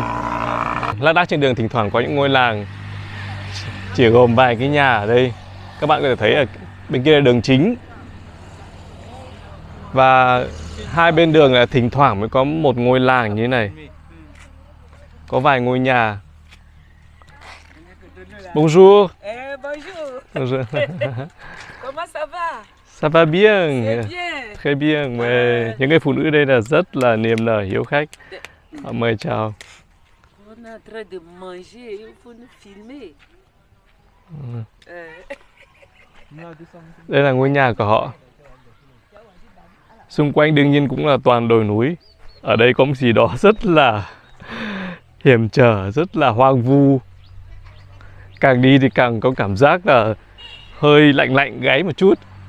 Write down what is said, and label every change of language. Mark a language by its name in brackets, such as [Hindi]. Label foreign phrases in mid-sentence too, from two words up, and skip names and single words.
[Vietnamese] Lác đác trên đường thỉnh thoảng có những ngôi làng chỉ gồm vài cái nhà ở đây. Các bạn có thể thấy ở bên kia là đường chính. Và hai bên đường là thỉnh thoảng mới có một ngôi làng như thế này. Có vài ngôi nhà. [French] Bonjour. Bonjour. Comment ça va? Ça va bien. Bien. Très bien. [Vietnamese] Những người phụ nữ đây là rất là niềm nở hiếu khách. Mời chào. [French] On est en train de manger, il faut nous filmer. [Vietnamese] Đây là ngôi nhà của họ. Xung quanh đương nhiên cũng là toàn đồi núi. Ở đây có một gì đó rất là hiểm trở, rất là hoang vu. Càng đi thì càng có cảm giác là hơi lạnh gáy một chút.